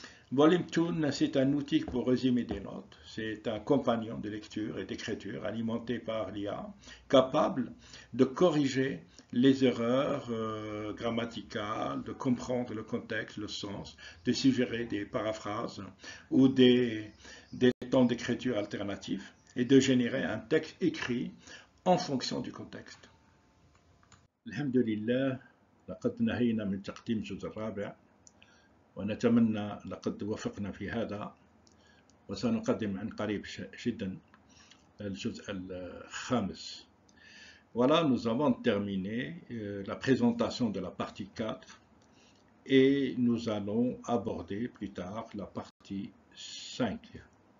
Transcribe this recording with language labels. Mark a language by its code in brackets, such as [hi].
[fr] Volume Toon, c'est un outil pour résumer des notes. C'est un compagnon de lecture et d'écriture alimenté par l'IA, capable de corriger les erreurs grammaticales, de comprendre le contexte, le sens, de suggérer des paraphrases ou des temps d'écriture alternatifs et de générer un texte écrit en fonction du contexte. [ar] Alhamdulillah, لقد نهينا من تقديم الجزء الرابع ونتمنى لقد وفقنا في هذا وسنقدم عن قريب جدا الجزء الخامس. [fr] Voilà, nous avons terminé la présentation de la partie 4 et nous allons aborder plus tard la partie 5.